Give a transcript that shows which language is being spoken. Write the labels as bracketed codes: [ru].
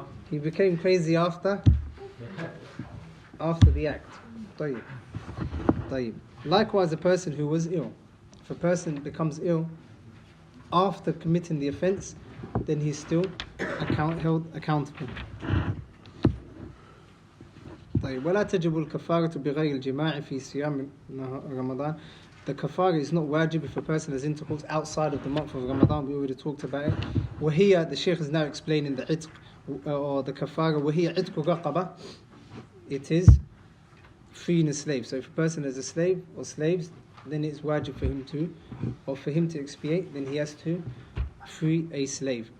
[en] He became crazy after the act. [ar] طيب. [en] Likewise, a person who was ill. If a person becomes ill after committing the offence, then he's still held accountable. [ar] ولا تجب الكفارة بغير الجماع في صيام رمضان. [en] The kafara is not wajib if a person has intercourse outside of the month of Ramadan. We already talked about it. وهي, the Shaykh is now explaining the itq, or the kafara. [ar] وهي عتق رقبة. [en] It is freeing a slave. So if a person has a slave or slaves, then it's wajib for him to expiate, then he has to free a slave.